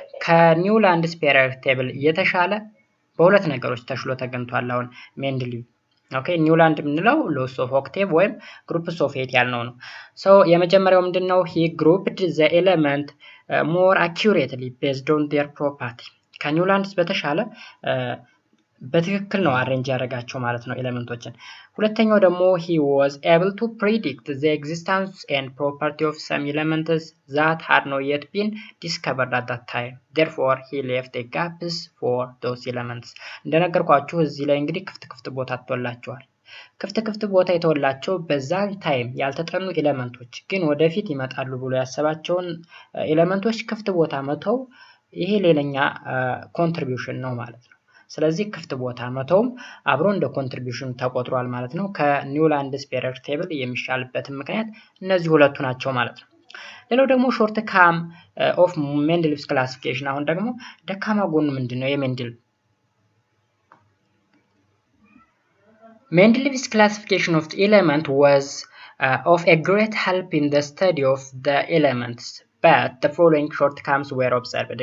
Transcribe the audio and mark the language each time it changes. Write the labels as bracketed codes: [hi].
[am] ከኒውላንድስ ፔሪዮዲክ ቴብል የተሻለ በሁለት ነገሮች ተሽሎ ተገኝቷል አሁን ሜንድሊቭ። ኦኬ ኒውላንድ የምንለው ሎስ ኦፍ ኦክቴቭ ወይም ግሩፕስ ኦፍ 8 ያልነው ነው። ሶ የመጀመሪያው ምንድነው? [en] he grouped the element more accurately based on their property. [am] ከኒውላንድስ በተሻለ በትክክል ነው አሬንጅ ያደረጋቸው ማለት ነው ኤሌመንቶችን። ሁለተኛው ደግሞ [en] he was able to predict the existence and property of some elements that had not yet been discovered at that time. Therefore he left the gaps for those elements. [am] እንደነገርኳችሁ እዚህ ላይ እንግዲህ ክፍት ቦታ ተወላቸዋል። ክፍት ቦታ የተወላቸው በዛ ታይም ያልተጠኑ ኤሌመንቶች ግን ወደፊት ይመጣሉ ብሎ ያሰባቸውን ኤሌመንቶች ክፍት ቦታ መተው ይሄ ሌላኛ ኮንትሪቢዩሽን ነው ማለት ነው። ስለዚህ ክፍት ቦታ መተውም አብሮ እንደ ኮንትሪቢዩሽን ተቆጥሯል ማለት ነው። ከኒውላንድስ ፔሪዮዲክ ቴብል የሚሻልበት ምክንያት እነዚህ ሁለቱ ናቸው ማለት ነው። ሌላው ደግሞ ሾርት ካም ኦፍ ሜንድሊቭስ ክላሲፊኬሽን። አሁን ደግሞ ደካማ ጎኑ ምንድነው የሜንድሊቭ? [en] Mendeleev's classification of the element was of a great help in the study of the elements, but the following shortcomings were observed.